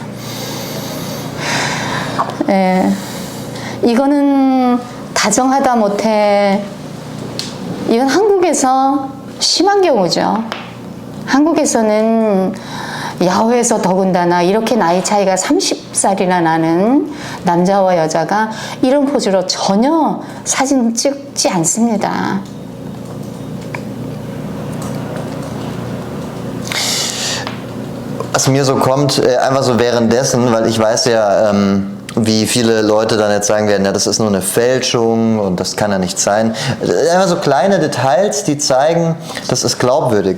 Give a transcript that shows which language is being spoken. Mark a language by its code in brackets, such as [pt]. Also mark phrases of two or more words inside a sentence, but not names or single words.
[ko] 예, 이거는 다정하다 못해, 이건 한국에서 심한 경우죠. 한국에서는 야후에서 더군다나 이렇게 나이 차이가 30살이나 나는 남자와 여자가 이런 포즈로 전혀 사진 찍지 않습니다. [de] Was mir so kommt, einfach so währenddessen, weil ich weiß ja, wie viele Leute dann jetzt sagen werden, ja, das ist nur eine Fälschung und das kann ja nicht sein. Einfach so kleine Details, die zeigen, das ist glaubwürdig.